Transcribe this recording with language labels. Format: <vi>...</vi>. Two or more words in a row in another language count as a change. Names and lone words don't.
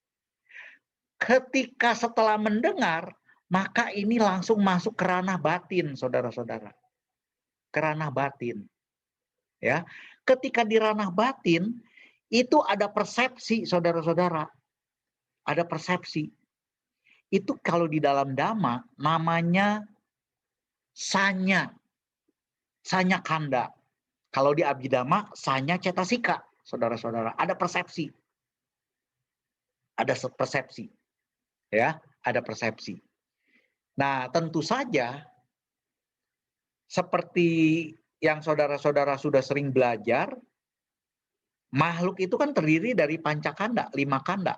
<id>Ketika setelah mendengar, maka ini langsung masuk ke ranah batin, saudara-saudara. Ke ranah batin. Ya, ketika di ranah batin, itu ada persepsi, saudara-saudara. Ada persepsi. Itu kalau di dalam Dhamma, namanya sanya.</id> <pi>Sanya kanda.</pi> <id>Kalau di Abhidhamma,</id> <pi>sanya cetasika,</pi> <id>saudara-saudara. Ada persepsi. Ada persepsi. Ya, ada persepsi. Nah, tentu saja seperti yang saudara-saudara sudah sering belajar, makhluk itu kan terdiri dari pancakanda, 5 kanda.</id>